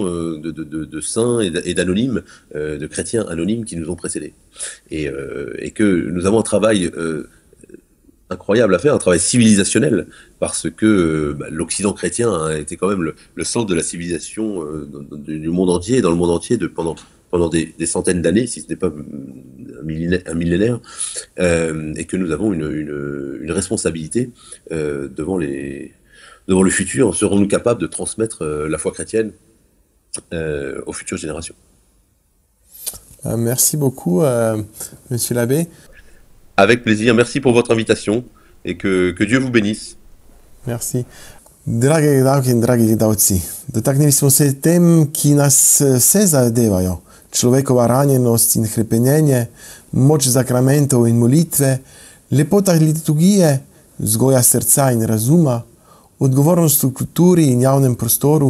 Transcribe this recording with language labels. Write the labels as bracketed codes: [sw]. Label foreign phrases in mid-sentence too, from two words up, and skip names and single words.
[fr] de saints et d'anonymes, de chrétiens anonymes qui nous ont précédés, et que nous avons un travail incroyable à faire, un travail civilisationnel, parce que l'Occident chrétien a été quand même le centre de la civilisation du monde entier, et dans le monde entier pendant des centaines d'années, si ce n'est pas un millénaire, et que nous avons une responsabilité devant le futur. Serons-nous capables de transmettre la foi chrétienne aux futures générations? Merci beaucoup, Monsieur l'abbé. Avec plaisir, merci pour votre invitation et que Dieu vous bénisse. Merci. [sl] Drage gledalke in dragi gledalci, dotaknili smo se tem, ki nas vse zadevajo. Človekova ranjenost in hrepenenje, moč zakramentov in molitve, lepota liturgije, vzgoja srca in razuma, odgovornost v kulturi in javnem prostoru.